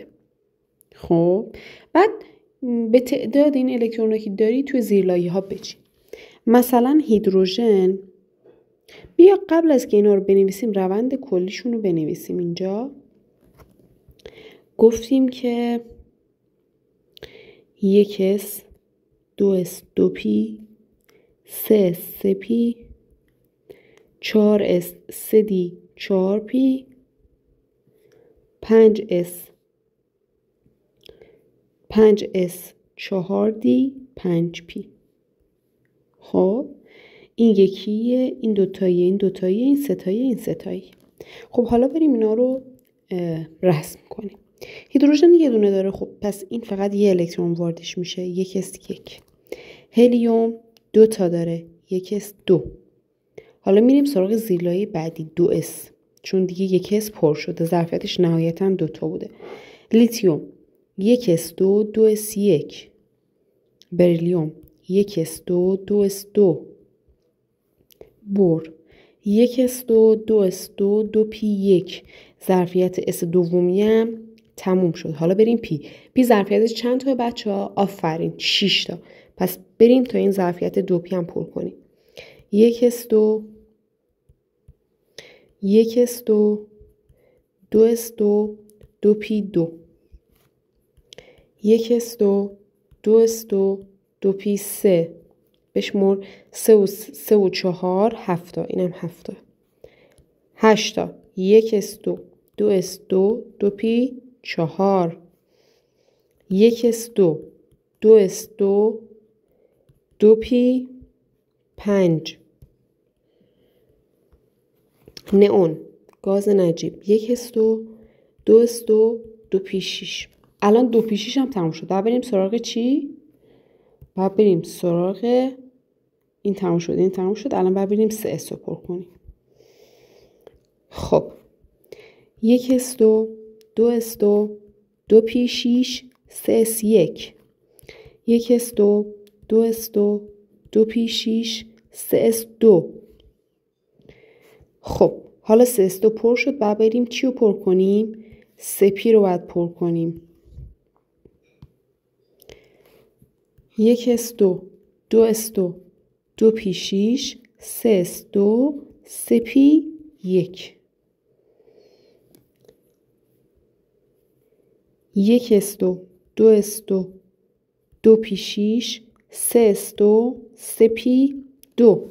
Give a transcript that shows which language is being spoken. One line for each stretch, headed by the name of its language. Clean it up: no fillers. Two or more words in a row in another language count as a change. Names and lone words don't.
Persian: خب بعد به تعداد این الکترونایی که داری توی زیرلایه ها بچین. مثلا هیدروژن، بیا قبل از که اینا رو بنویسیم روند کلیشون رو بنویسیم. اینجا گفتیم که 1s 2s 2p 3s 3p 4s 3d 4p 5s 4d 5p. خب این یکیه، این دوتاییه، این دوتاییه، این ستاییه، این ستاییه. خب حالا بریم اینا رو رسم کنیم. هیدروژن یه دونه داره. خب پس این فقط یه الکترون واردش میشه، 1s1. هلیوم 2 تا داره، 1s 2. حالا میریم سراغ زیرلایه بعدی 2s، چون دیگه 1s پر شده، ظرفیتش نهایتا 2 تا بوده. لیتیوم 1s 2 2s 1. بریلیوم 1s 2 2s 2. بور 1s 2 2s 2 2p 1. ظرفیت اس دومی هم تموم شد. حالا بریم پی ظرفیتش چند تا بچه ها؟ آفرین 6 تا. پس بریم تا این ظرفیت 2p هم پر کنیم. 1s 2 1s 2 2s 2 2p 2. 1s 2 2s 2 2p 3. بشمر 3 و 4 7 تا. اینم 7 تا. 8 تا. 1s 2 2s 2 2p 4. 1s 2 2s 2 2p 5. نئون گاز نجیب 1s 2 2s 2 2p 6. الان 2p 6 هم تموم شد. باید بریم سراغ چی؟ باید بریم سراغ این تموم شد، این تموم شد. الان باید بریم 3s رو پر کنیم. خب 1s 2 2s 2 2p 6 3s 1. 1s 2 2s 2 2p 6 3s 2. خب حالا 3s 2 پر شد. باید بریم چی رو پر کنیم؟ 3p رو باید پر کنیم. 1s 2 2s 2 2p 6 3s 2 3p 1. 1s 2 2s 2 2p 6 3s 2 3p 2.